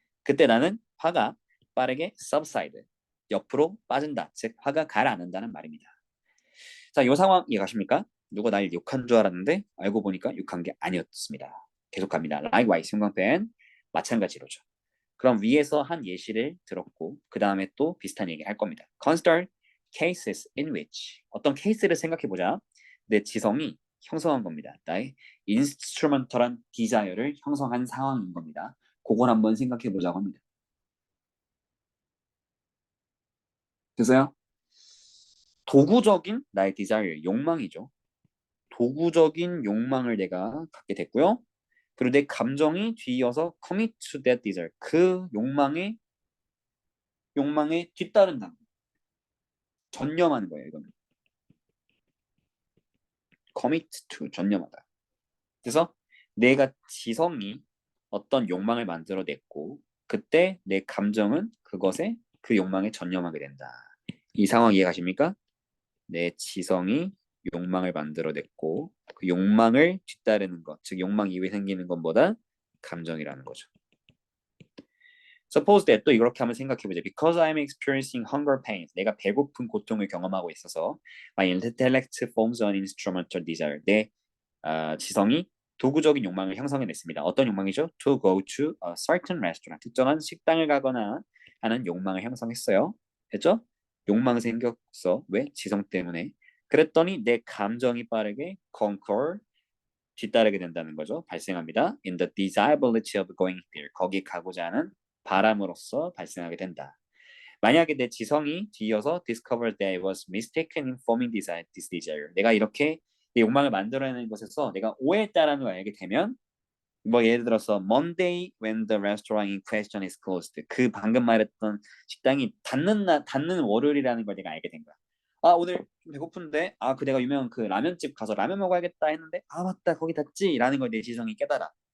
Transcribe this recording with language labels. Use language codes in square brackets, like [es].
[ko] 그때 나는 화가 빠르게 subside 옆으로 빠진다. 즉 화가 가라앉는다는 말입니다. 자, 이 상황 이해가십니까? 누가 날 욕한 줄 알았는데 알고 보니까 욕한 게 아니었습니다. 계속합니다. Likewise, 형광펜 마찬가지로죠. 그럼 위에서 한 예시를 들었고 그 다음에 또 비슷한 얘기 할 겁니다. [en] Consider cases in which [ko] 어떤 케이스를 생각해보자. 내 지성이 형성한 겁니다. 나의 인스트루먼털한 디자이어를 형성한 상황인 겁니다. 그걸 한번 생각해보자고 합니다. 됐어요? 도구적인 나의 디자이어, 욕망이죠. 도구적인 욕망을 내가 갖게 됐고요. 그리고 내 감정이 뒤이어서 [en] commit to that desire. [ko] 그 욕망에 뒤따른다. 전념하는 거예요, 이거는. commit to, 전념하다. 그래서 내가 지성이 어떤 욕망을 만들어냈고 그때 내 감정은 그 욕망에 전념하게 된다. 이 상황 이해가십니까? 내 지성이 욕망을 만들어냈고 그 욕망을 뒤따르는 것, 즉 욕망 이후에 생기는 것보다 감정이라는 거죠. [en] Suppose that [ko] 또 이렇게 한번 생각해보자. [en] Because I'm experiencing hunger pains. [ko] 내가 배고픈 고통을 경험하고 있어서 [en] my intellect forms an instrumental desire. [ko] 내 지성이 도구적인 욕망을 형성해냈습니다. 어떤 욕망이죠? [en] To go to a certain restaurant. [ko] 특정한 식당을 가거나 하는 욕망을 형성했어요. 됐죠? 욕망이 생겼어. 왜? 지성 때문에. 그랬더니 내 감정이 빠르게 conquer, 뒤따르게 된다는 거죠. 발생합니다. [en] In the desirability of going there. [ko] 거기 가고자 하는 바람으로써 발생하게 된다. 만약에 내 지성이 뒤이어서 [en] discover that I was mistaken in forming this desire. [ko] 내가 이렇게 내 욕망을 만들어내는 것에서 내가 오해했다라는 걸 알게 되면 뭐 예를 들어서 [en] Monday when the restaurant in question is closed. [ko] 그 방금 말했던 식당이 닫는 월요일이라는 걸 내가 알게 된 거야. 아 오늘 좀 배고픈데 그 내가 유명한 그 라면집 가서 라면 먹어야겠다 했는데 맞다 거기 닫지라는 걸 내 지성이 깨달아.